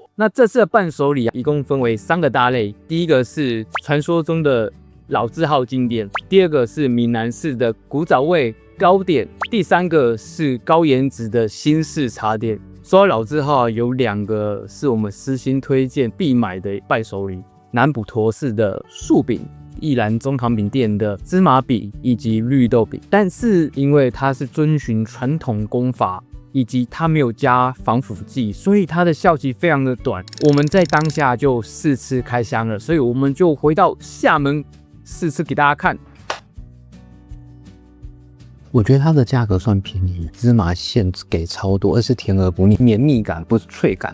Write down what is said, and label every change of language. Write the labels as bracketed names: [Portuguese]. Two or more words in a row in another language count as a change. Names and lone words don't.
[Chinese] 那這次的伴手禮一共分為3個大類，第一個是傳說中的老字號經典，第二個是閩南式的古早味糕點，第3個是高顏值的新式茶點。說到老字號，有2個是我們私心推薦必買的伴手禮：南普陀寺的樹餅、義蘭中堂餅店的芝麻餅以及綠豆餅。但是因為它是遵循傳統工法，以及它沒有加防腐劑，所以它的效期非常的短。我們在當下就試吃開箱了，所以我們就回到廈門試吃給大家看。我覺得它的價格算便宜，芝麻馅給超多，而是甜而不膩，綿密感不是脆感。